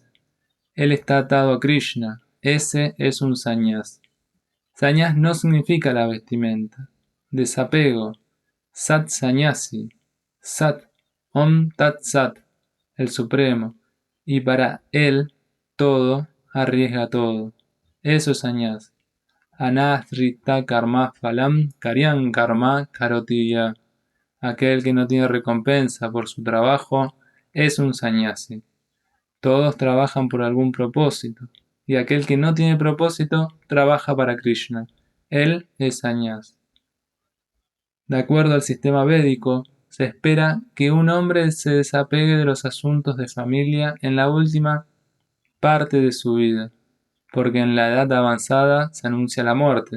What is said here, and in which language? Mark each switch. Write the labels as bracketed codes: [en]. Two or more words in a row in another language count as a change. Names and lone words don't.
[es] Él está atado a Krishna. Ese es un sañás. Sañás no significa la vestimenta. Desapego. [sa] Sat Sanyasi. Sat. Om Tat Sat. [es] El Supremo. Y para él, todo arriesga todo. Eso es sañás. [sa] Anasrita karma phalam karyam karma karotiya. [es] Aquel que no tiene recompensa por su trabajo es un sannyasi. Todos trabajan por algún propósito, y aquel que no tiene propósito trabaja para Krishna. Él es sannyas. De acuerdo al sistema védico, se espera que un hombre se desapegue de los asuntos de familia en la última parte de su vida, porque en la edad avanzada se anuncia la muerte.